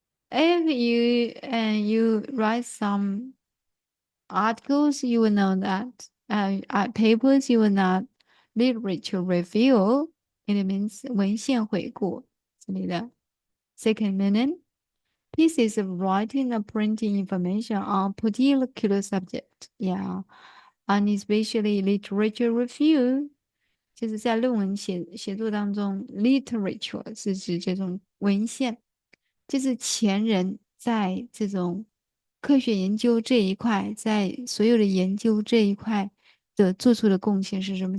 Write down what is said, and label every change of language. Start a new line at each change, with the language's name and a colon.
English: If you write some articles, you will know that. Papers, you will know literature review. It means
Chinese: 文献回顾之类的。
English: Second meaning, pieces of writing or printing information on a particular subject. Yeah, and especially literature review.
Chinese: 就是在论文写作当中 ，literature 是指这种文献，就是前人在这种科学研究这一块，在所有的研究这一块的做出的贡献是什么？